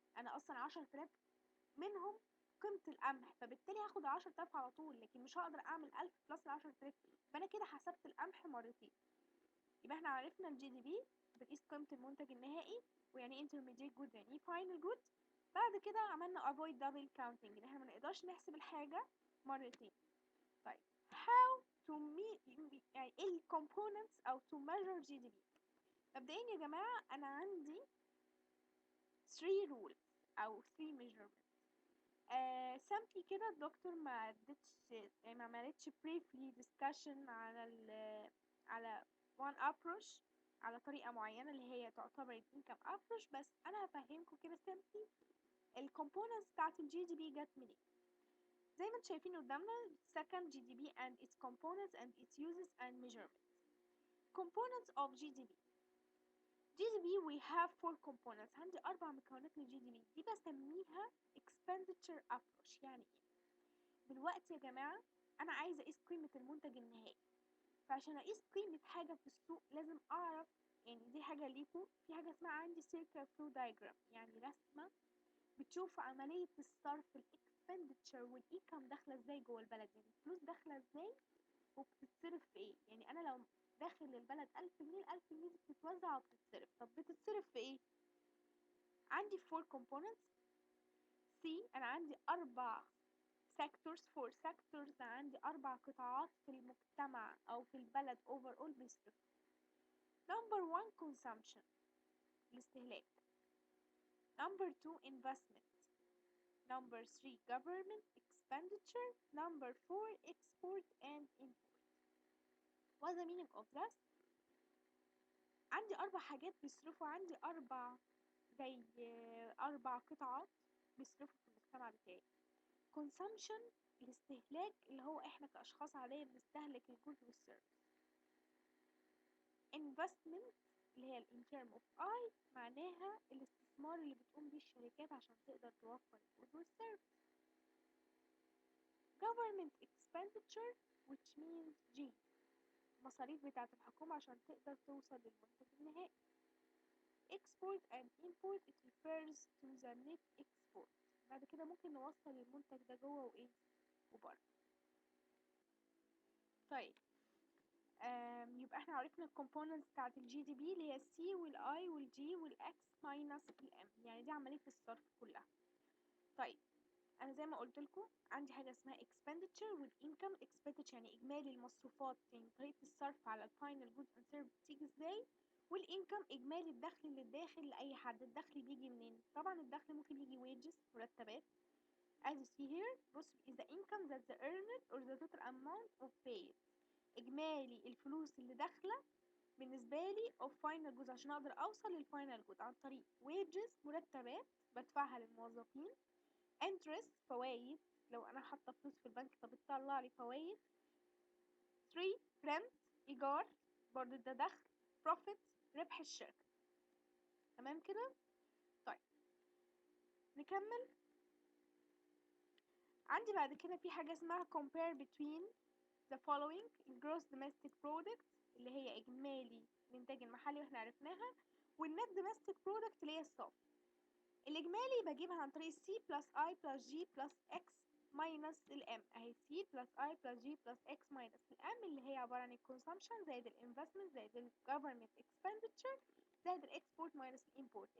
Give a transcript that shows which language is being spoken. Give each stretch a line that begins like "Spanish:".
Arabic: أنا أصلا 10,000 منهم قيمة القمح، فبالتالي هاخد 10,000 على طول، لكن مش هقدر أعمل 1000 بلس 10,000، فأنا كده حسبت القمح مرتين. يبقى احنا عرفنا الجي دي بي بتقيس قيمة المنتج النهائي، ويعني ايه intermediate good يعني ايه final good. بعد كده عملنا
English: avoid double counting،
Arabic: ان احنا ما نقدرش نحسب الحاجة مرتين. طيب how to يعني ايه ال components أو to measure GDP. مبدئيا يا جماعة أنا عندي 3 rules أو 3 measurements. سامبلي كده الدكتور ما عملتش
English: briefly discussion
Arabic: على one approach، على طريقة معينة اللي هي تعتبر
English: income approach،
Arabic: بس أنا هفهمكم كده simply ال components بتاعت ال GDP جت منين. زي ما انتم شايفين قدامنا
English: second GDP and its components and its uses and measurements. Components of GDP. GDP we have 4 components.
Arabic: عندي 4 مكونات لل GDP، دي بسميها
English: expenditure approach.
Arabic: يعني ايه؟ دلوقتي يا جماعة أنا عايزة أقيس قيمة المنتج النهائي، فعشان أقيس قيمة حاجة في السوق لازم أعرف، يعني دي حاجة ليكوا، في حاجة اسمها عندي
English: circular flow diagram،
Arabic: يعني رسمة بتشوف عملية الصرف الاكسبندتشر والإيكم داخلة ازاي جوه البلد، يعني الفلوس داخلة ازاي وبتتصرف في ايه. يعني أنا لو داخل البلد 1000 جنيه، ال1000 جنيه دي بتتوزع وبتتصرف. طب بتتصرف في ايه؟ عندي 4 components. C أنا عندي 4 sectors. for sectors عندي 4 قطاعات في المجتمع أو في البلد overall بيصرف.
English: number 1 consumption الاستهلاك. number 2 investment. number 3 government expenditure. number 4 export and import. what's the meaning of this؟
Arabic: عندي 4 حاجات بيصرفوا، عندي 4 زي 4 قطاعات بيصرفوا في المجتمع بتاعي. consumption الاستهلاك اللي هو احنا كأشخاص عادية بنستهلك الجود والسيرفيس. investment اللي هي in term of I معناها الاستثمار اللي بتقوم بيه الشركات عشان تقدر توفر الجود والسيرفيس. government expenditure which means G المصاريف بتاعة الحكومة عشان تقدر توصل للمنتج النهائي.
English: export and import it refers to the net export.
Arabic: بعد كده ممكن نوصل المنتج ده جوه وايه وبره. طيب يبقى احنا عرفنا الكومبوننتس بتاعت الجي دي بي اللي هي السي والاي والجي والاكس ماينس الام، يعني دي عملية الصرف كلها. طيب انا زي ما قلت لكم عندي حاجه اسمها expenditure والincome. expenditure يعني اجمالي المصروفات، يعني طريقه الصرف على الفاينل جودز اند سيرفيس بتيجي ازاي. والانكم اجمالي الدخل اللي داخل لاي حد. الدخل بيجي منين؟ طبعا الدخل ممكن يجي wages مرتبات.
English: as you see here بص is the income that the earned or the total amount of paid.
Arabic: اجمالي الفلوس اللي داخله بالنسبه لي
English: of final goods
Arabic: عشان اقدر اوصل للفاينل جود عن طريق wages مرتبات بدفعها للموظفين. interest فوايد، لو انا حاطه فلوس في البنك فبتطلع لي فوايد. 3 rent ايجار، برضو ده دخل. profit ربح الشركه. تمام كده. طيب نكمل. عندي بعد كده في حاجه اسمها
English: compare between the following: gross domestic product
Arabic: اللي هي اجمالي الانتاج المحلي واحنا عرفناها، والنت domestic product اللي هي الصافي. الإجمالي بجيبها عن طريق C plus I plus G plus X minus الM. أهي C plus I plus G plus X minus الM اللي هي عبارة عن ال consumption زائد ال investment زائد ال government expenditure زائد ال export minus ال import.